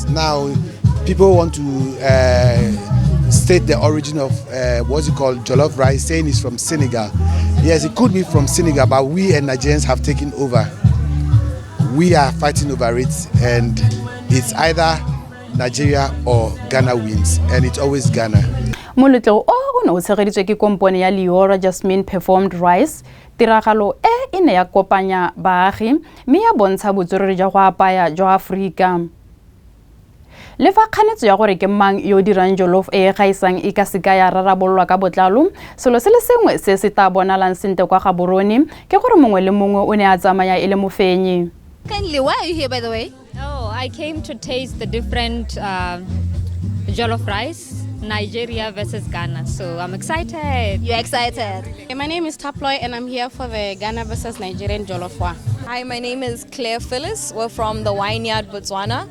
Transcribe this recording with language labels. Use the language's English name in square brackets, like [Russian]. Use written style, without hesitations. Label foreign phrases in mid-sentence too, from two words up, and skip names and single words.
[English] Now, people want to state the origin of what's it called, jollof rice, saying it's from Senegal. Yes, it could be from Senegal, but we and Nigerians have taken over. We are fighting over it, and it's either Nigeria or Ghana wins, and it's always Ghana. [Tswana] Molotlo o no tshegeditswe ke kompone ya Leora Jasmine [English] performed rice. [Tswana] Tiragalo e ne ya kopanya baagi mme ya bontsha botswerere jwa go apaya jwa Afrika. Le fa kganetso ya gore ke mang yo dirang jollof e gaisang e ka seka ya rarabolwa ka botlalo, selo se le sengwe se se ta bonalang sente kwa Gaborone ke gore mongwe le mongwe o ne a tsamaya ele mofenyi. [English] Kindly, why are you here, by the way? Oh, I came to taste the different jollof rice, Nigeria versus Ghana. So I'm excited. You're excited. My name is Taploy and I'm here for the Ghana versus Nigerian Jollof War. Hi, my name is Claire Phyllis. We're from the Vineyard, Botswana.